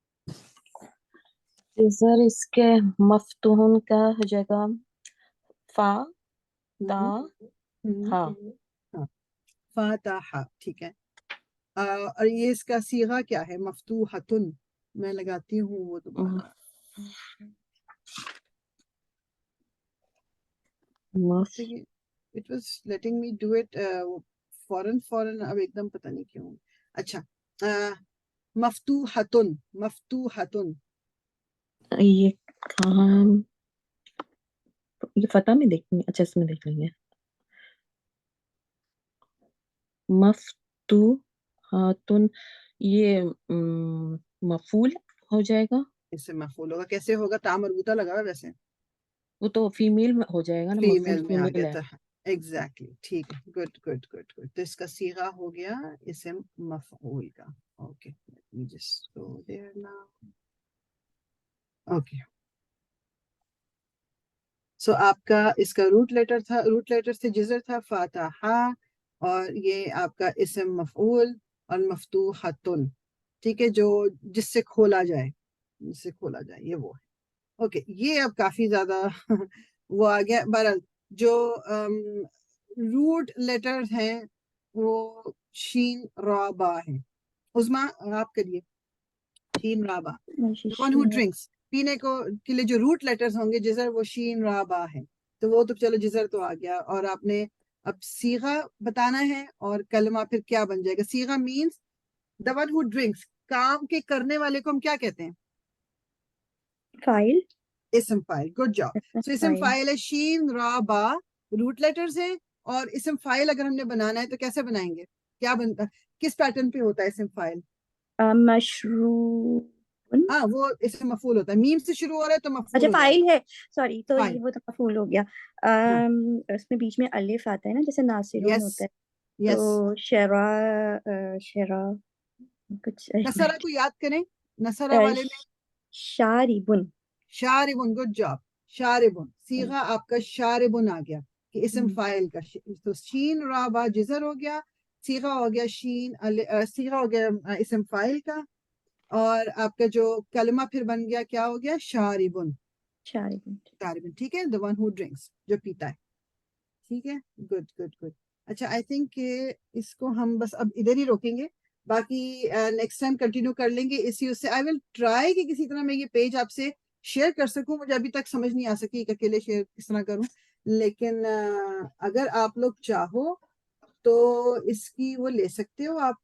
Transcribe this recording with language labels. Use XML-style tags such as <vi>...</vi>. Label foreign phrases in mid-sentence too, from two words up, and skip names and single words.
<ur>سر اس کے مفتوحن کا ہو جائے گا فا تا ہا. ہاں، فاتحہ. ٹھیک ہے. اور یہ اس کا صیغہ کیا ہے؟ مفتوحتن. میں لگاتی ہوں وہ دوبارہ.</ur> <en>It was letting me do it</en> <ur>فوراً اب ایک دم پتہ نہیں کیوں. اچھا مفتوحتن یہ کہاں یہ فتح میں دیکھیں گے. اچھا اس میں دیکھ لیں گے. مفتوحاتن یہ مفعول ہو جائے گا. اس سے مفعول ہوگا. کیسے ہوگا؟ تا مربوطہ لگا ہوا ویسے وہ تو فیمیل میں ہو جائے گا نا. فیمیل میں آ فیمیل گیا ہے. تھا. ایگزیکٹلی ٹھیک ہے. گڈ. تو اس کا صیغہ ہو گیا اسم مفعول کا.</ur> <en>okay let me just go there now.</en> <ur>اوکے سو آپ کا اس کا</ur> <en>root letter</en> <ur>سے جزر تھا فاتحہ، اور یہ آپ کا اسم مفعول اور مفتوحتن، ٹھیک ہے، جو جس سے کھولا جائے یہ وہ ہے. اوکے یہ اب کافی زیادہ وہ آ گیا. بہرحال جو</ur> <en>root letter</en> <ur>ہیں وہ شین را با ہے. عظما آپ کریے شین را با.</ur> <en>one who drinks,</en> <ur>پینے کو کے لیے جو</ur> <en>root letters</en> <ur>ہوں گے جزر وہ شین را با ہے. تو وہ تو چلو جزر تو آ گیا، اور آپ نے اب صیغہ بتانا ہے اور کلمہ پھر کیا بن جائے گا.</ur> <en>صیغہ مینس the one who drinks.</en> <ur>کام کے کرنے والے کو ہم کیا کہتے ہیں؟ فائل. اسم فائل.</ur> <en>good job.</en> <ur>سو اسم فائل ہے شین را با،</ur> <en>root letters</en> <ur>ہیں، اور اسم فائل اگر ہم نے بنانا ہے تو کیسے بنائیں گے؟ کیا بنتا، کس پیٹرن پہ ہوتا ہے اسم فائل؟ مشروع. ہاں وہ اسم مفعول ہوتا ہے، میم سے شروع ہو رہا ہے تو مفعول اچھا ہو جائے فائل گا. ہے، سوری، تو فائل. یہ وہ تو مفعول ہو گیا. اس میں بیچ میں الف آتا ہے نا، جیسے ناصرون یس ہوتا ہے. یس. تو شرا کچھ نصرہ کو یاد کریں، نصرہ والے میں شاربن. شاربن.</ur> <en>good job.</en> <ur>شاربن صیغہ آپ کا شاربن آ گیا کہ اسم فائل کا. تو شین را با جزر ہو گیا، صیغہ ہو گیا صیغہ ہو گیا اسم فائل کا، اور آپ کا جو کلمہ پھر بن گیا کیا ہو گیا؟ شاربن. شاربن ٹھیک ہے،</ur> <en>the one who drinks،</en> <ur>جو پیتا ہے. ٹھیک ہے. گڈ. اچھا</ur> <en>I think</en> <ur>کہ اس کو ہم بس اب ادھر ہی روکیں گے، باقی</ur> <en>next time continue</en> <ur>کر لیں گے اسی اس سے.</ur> <en>I will try</en> <ur>کہ کسی طرح میں یہ پیج آپ سے شیئر کر سکوں. مجھے ابھی تک سمجھ نہیں آ سکی کہ اکیلے شیئر کس طرح کروں، لیکن اگر آپ لوگ چاہو تو اس کی وہ لے سکتے ہو آپ.</ur>